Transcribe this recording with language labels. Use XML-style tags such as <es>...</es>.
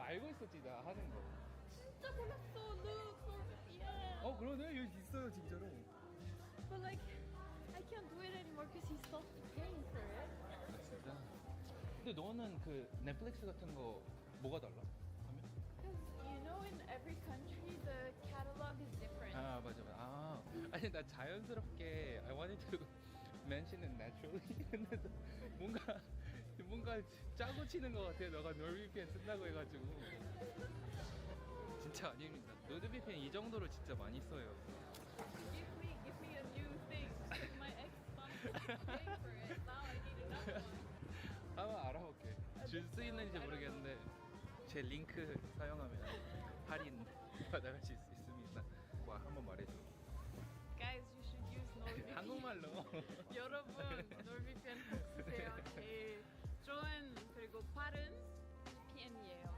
<ko>아 너 알고 있었지 나 하는 거. 진짜 몰랐어. Look, NordVPN. 그러네 여기 있어요 진짜로.</ko> <en>But like, I can't do it anymore because he stopped paying for it.</en> <ko>아 진짜? 근데 너는 그 넷플릭스 같은 거 뭐가 달라? 하면?</ko> <en>Because you know, in every country, the catalog is different.</en> <ko>아 맞아. 아니 나 자연스럽게</ko> <en>I wanted to mention it naturally.</en> <ko>근데 뭔가 짜고 치는 것 같아. 너가 NordVPN 쓴다고 해가지고. 진짜 아닙니다. NordVPN 이 정도로 진짜 많이 써요.</ko> <en>Give me a new thing. Because my ex stopped paying for it. Now I need another one.</en> <ko>한번 알아볼게. 줄 수 있는지 모르겠는데 제 링크 사용하면 할인 받아갈 수 있습니다. 와 한번 말해줘. 놀비 한국말로. 여러분 놀비펜 꼭 쓰세요. 제일 좋은 그리고 빠른 VPN이에요.</ko>